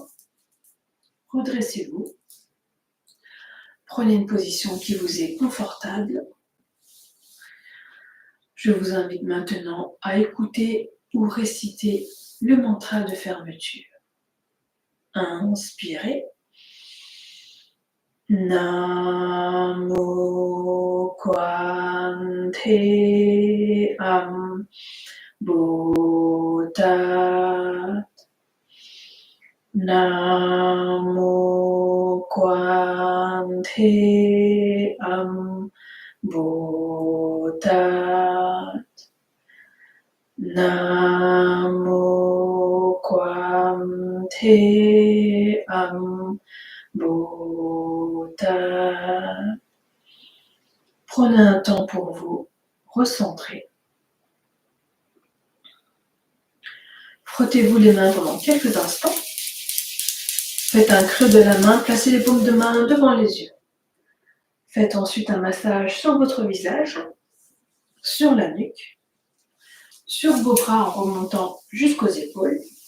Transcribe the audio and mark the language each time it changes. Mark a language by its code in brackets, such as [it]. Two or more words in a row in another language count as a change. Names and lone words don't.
[fr] Redressez-vous. Prenez une position qui vous est confortable. Je vous invite maintenant à écouter ou réciter le mantra de fermeture. Inspirez. [pi] Namo Kwante Am Buddhat. Namo Kwante Am Buddhat. Namo Kwante Am Buddhat. [fr] Prenez un temps pour vous recentrer. Frottez-vous les mains pendant quelques instants. Faites un creux de la main, placez les paumes de main devant les yeux. Faites ensuite un massage sur votre visage, sur la nuque, sur vos bras en remontant jusqu'aux épaules.